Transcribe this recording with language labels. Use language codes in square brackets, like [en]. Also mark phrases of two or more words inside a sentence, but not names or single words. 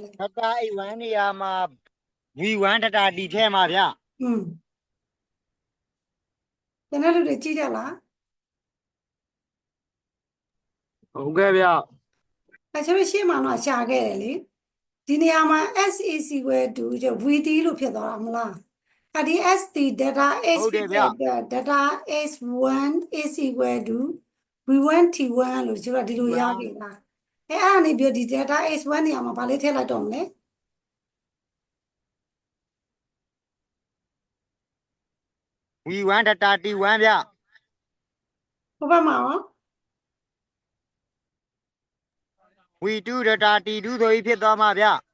[my] data အိတ်1နေရာမှာ V1 data တီထဲမှာဗျ ကျန်တဲ့လူတွေကြည့်ကြလား ဟုတ်ကဲ့ဗျ ကျတော့ရှေ့မှာတော့ရှာခဲ့တယ်လေဒီနေရာမှာ [en] S is equal to [my] ကျ VD လို့ဖြစ်သွားတာမလားအဲ့ဒီ S ဒီ data H ဟုတ်တ ဖြစ် ယ်ဗျ တဲ့အတွက် [en] data H1 is equal to V1 T1 [my] လို့ကျတော့ဒီလိုရခဲ့တာအဲ့ဒါနေပြီးဒီ data H1 နေရာမှာဗာလေးထည့်လိုက်တော့မလဲ V1 data T1 ဗျ ဟိုဘက်မှာရော V2 data T2 ဆိုပြီးဖြစ်သွားမှာဗျ